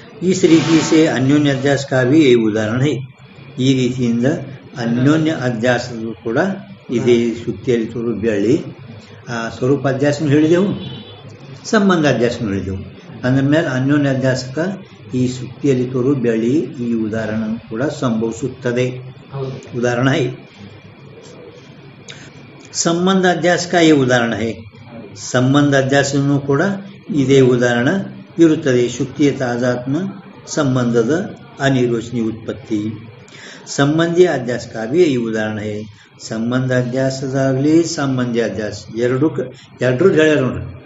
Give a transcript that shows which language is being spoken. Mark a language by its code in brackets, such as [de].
[hi] इस रीति से अन्योन्य अध्यास का भी ये उदाहरण है. [kn] ಈ ರೀತಿಯಿಂದ ಅನ್ಯೋನ್ಯ ಅಧ್ಯಾಸಗಳು ಕೂಡ ಇದೇ ಸುತ್ತಿಯಲ್ಲಿ ತೋರು ಬೆಳ್ಳಿ ಆ ಸ್ವರೂಪ ಅಧ್ಯಾಸನೂ ಹೇಳಿದೆವು, ಸಂಬಂಧ ಅಧ್ಯಾಸನೂ ಹೇಳಿದೆವು. ಅಂದ ಮೇಲೆ ಅನ್ಯೋನ್ಯ ಅಧ್ಯಾಸಕ ಈ ಸುತ್ತಿಯಲ್ಲಿ ತೋರು ಬೆಳ್ಳಿ ಈ ಉದಾಹರಣೆ ಕೂಡ ಸಂಭವಿಸುತ್ತದೆ. [hi] उदाहरण है संबंध अध्यास का ये उदाहरण है. [kn] संबंध अध्यास ಕೂಡ ಇದೇ ಉದಾಹರಣ ಇರುತ್ತದೆ. ಶುಕ್ತಿಯ ತಾಜಾತ್ಮ ಸಂಬಂಧದ ಅನಿರ್ವಚನೀಯ ಉತ್ಪತ್ತಿ. ಸಂಬಂಧಿ ಅಧ್ಯಾಸ का भी ಈ ಉದಾಹರಣ है. ಸಂಬಂಧ ಅಧ್ಯಾಸದಾಗಲಿ ಸಂಬಂಧಿ ಅಧ್ಯಾಸ ಎರಡೂ ಹೇಳ್ಯಾರ ನೋಡ್ರಿ.